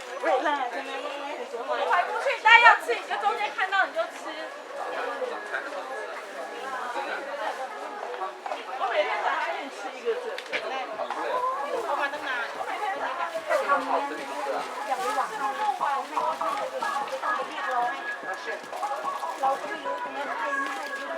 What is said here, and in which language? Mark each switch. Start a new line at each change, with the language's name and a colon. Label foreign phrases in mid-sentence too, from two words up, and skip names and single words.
Chinese: 快过去，大家要吃，你就中间看到你就吃。我每天早上给你吃一个这。
Thai: เข้ามาตั้งนานทำอย่าไปหวังให้เขาให้ไม่ต้องไปเรียกร้องเราก็ไม่รู้ตรงนั้นใครไม่ให้